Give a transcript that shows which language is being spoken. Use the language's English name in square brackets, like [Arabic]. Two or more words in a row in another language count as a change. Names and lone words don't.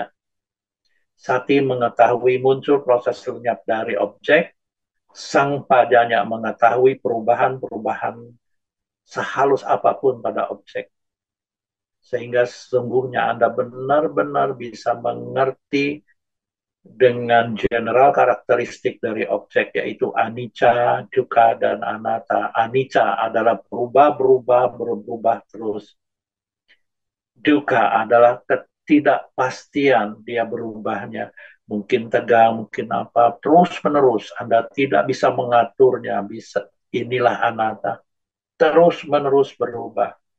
[Indonesian] Sati mengetahui muncul proses lenyap dari objek, sang padanya mengetahui perubahan-perubahan sehalus apapun pada objek. Sehingga sesungguhnya Anda benar-benar bisa mengerti dengan general karakteristik dari objek, yaitu anicca, dukkha, dan anatta. Anicca adalah berubah terus. Dukkha adalah ketidakpastian dia berubahnya. Mungkin tegang, mungkin apa, terus-menerus. Anda tidak bisa mengaturnya. Inilah anatta. Terus-menerus berubah.